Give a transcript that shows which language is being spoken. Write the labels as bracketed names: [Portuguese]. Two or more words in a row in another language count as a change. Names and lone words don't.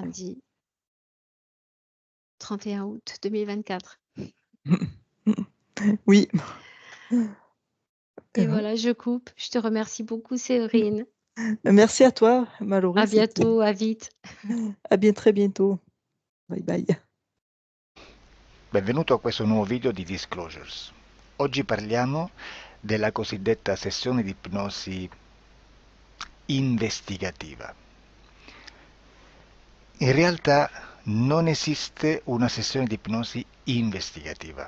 [French] samedi 31 août 2024. Oui. Et voilà, je coupe. Je te remercie beaucoup, Séverine. Merci à toi, Mallory, À c'était bientôt, à vite. à bien très bientôt. [English] Bye bye. [Italian] Benvenuto a questo nuovo video di Disclosures. Oggi parliamo della cosiddetta sessione di ipnosi investigativa. In realtà non esiste una sessione di ipnosi investigativa.